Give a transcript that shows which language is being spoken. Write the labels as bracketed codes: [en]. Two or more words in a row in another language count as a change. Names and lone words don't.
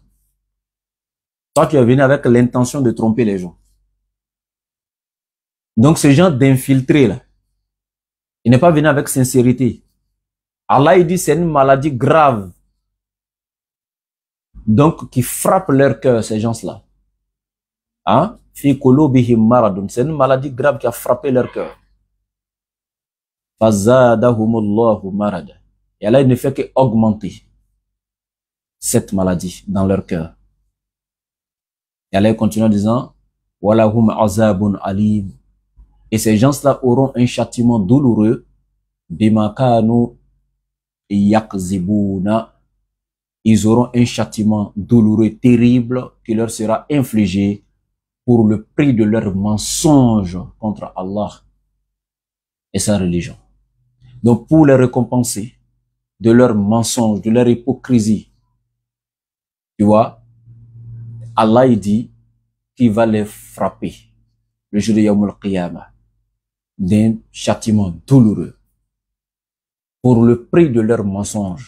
[fr] Toi, tu es venu avec l'intention de tromper les gens. Donc, ce genre d'infiltré là, il n'est pas venu avec sincérité. Allah, il dit, c'est une maladie grave. Donc, qui frappe leur cœur, ces gens-là. Hein? [ar] في قلوبهم مرض. [fr] C'est une maladie grave qui a frappé leur cœur. [ar] فزادهم الله مرضا. [fr] Et Allah, il ne fait qu'augmenter cette maladie dans leur cœur. Et Allah continue en disant, [ar] ولهم عذاب أليم. [fr] Et ces gens-là auront un châtiment douloureux, [ar] بما كانوا يكذبون. [fr] Ils auront un châtiment douloureux, terrible, qui leur sera infligé pour le prix de leur mensonge contre Allah et sa religion. Donc, pour les récompenser de leur mensonge, de leur hypocrisie, tu vois, Allah, il dit qu'il va les frapper le jour de [ar] يوم القيامة [fr] d'un châtiment douloureux pour le prix de leur mensonge.